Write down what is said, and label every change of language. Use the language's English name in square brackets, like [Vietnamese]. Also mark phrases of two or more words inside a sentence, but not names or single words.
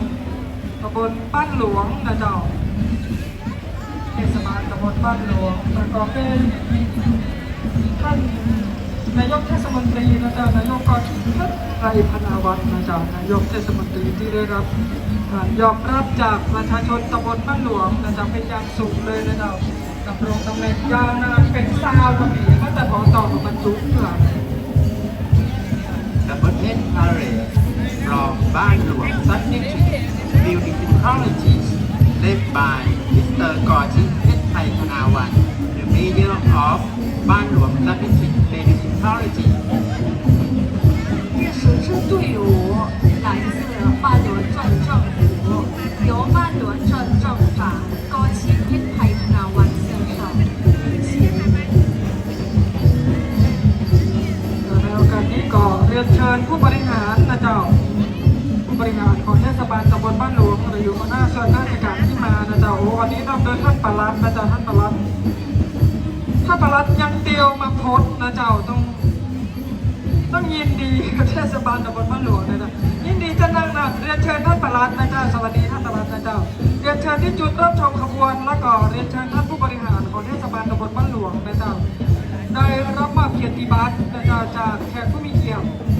[Thai] ตำบลบ้านหลวงนะจ๊ะเทศบาลตำบลบ้านหลวงประกอบด้วยท่านนายกเทศมนตรีนะจ๊ะนายกกรทัศน์ไตรพนาวัฒน์นะจ๊ะนายกเทศมนตรีที่ได้รับการยอมรับจากประชาชนตำบลบ้านหลวงนะจ๊ะเป็นอย่างสูงเลยนะจ๊ะดำรงตำแหน่งยาวนานเป็น20 กว่าปีตั้งแต่ขอต่อมาบรรจุเพื่อ [English] The Buddhist Parade from Ban Luang Subdistrict Municipalities led by Mr. Gorjit Phai Thanawan, the Mayor of Ban Luang Subdistrict Municipality. [Chinese] 第10支队伍来自巴伦镇政府，由巴伦镇镇长高启英派特纳万先生领衔。 [Thai] ในโอกาสนี้ก็เรียนเชิญผู้บริหารนะเจ้าผู้บริหารของเทศบาลตำบลบ้านหลวงหรืออยู่หัวหน้าส่วนราชการที่มานะเจ้าวันนี้นำโดยท่านปลัดนะเจ้าท่านปลัด ยังเตียวมาโพสนะเจ้าต้องยินดีกับเทศบาลตำบลบ้านหลวงนะเจ้ายินดีจะนั่งนะเรียนเชิญท่านปลัดนะเจ้าสวัสดีท่านปลัดนะเจ้าเรียนเชิญที่จุดเริ่มชมขบวนแล้วก็เรียนเชิญท่านผู้บริหารของเทศบาลตำบลบ้านหลวงนะเจ้าได้รับมอบเกียรติบัตรนะเจ้าจากแขกผู้มีเกียรติ